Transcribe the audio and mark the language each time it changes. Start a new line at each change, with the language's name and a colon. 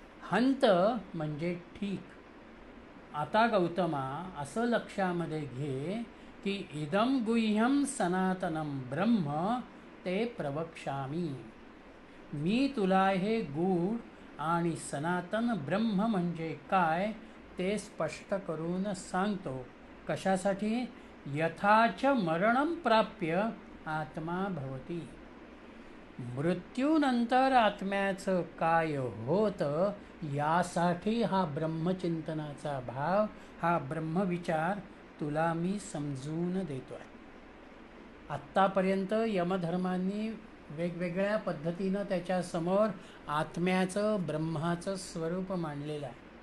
Marathi: हंत म्हणजे ठीक. आता गौतमा असं लक्षामध्ये घे की
Sanskrit: इदं गुह्यं सनातनं ब्रह्म ते प्रवक्ष्यामि.
Marathi: मी तुला हे गूढ आणि सनातन ब्रह्म म्हणजे काय ते स्पष्ट करून सांगतो. कशासाठी?
Sanskrit: यथाच मरणं प्राप्य आत्मा भवति.
Marathi: मृत्यूनंतर आत्म्याचं काय होतं यासाठी हा ब्रह्मचिंतनाचा भाव, हा ब्रह्मविचार तुला मी समजून देतो आहे. आत्तापर्यंत यमधर्मांनी वेगवेगळ्या पद्धतीनं त्याच्यासमोर आत्म्याचं ब्रह्माचं स्वरूप मांडलेलं आहे.